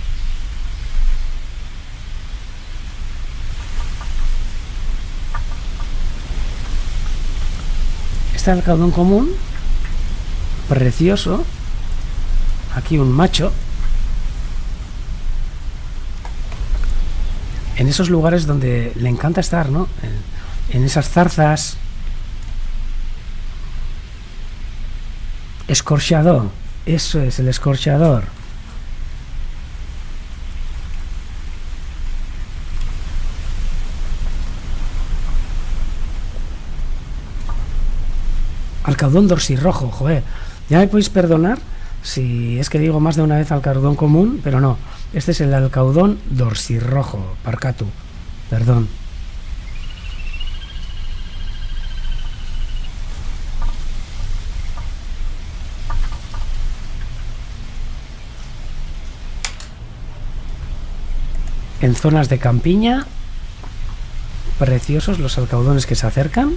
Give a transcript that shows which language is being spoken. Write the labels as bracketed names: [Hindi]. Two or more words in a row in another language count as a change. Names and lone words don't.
[Spanish] Este alcaudón común, precioso, aquí un macho, en esos lugares donde le encanta estar, ¿no? En esas zarzas. Escorchador, eso es el escorchador. Alcaudón dorsirrojo, joder. Ya me podéis perdonar si es que digo más de una vez alcaudón común, pero no. Este es el alcaudón dorsirrojo, parcatu. Perdón. En zonas de campiña, preciosos los alcaudones que se acercan.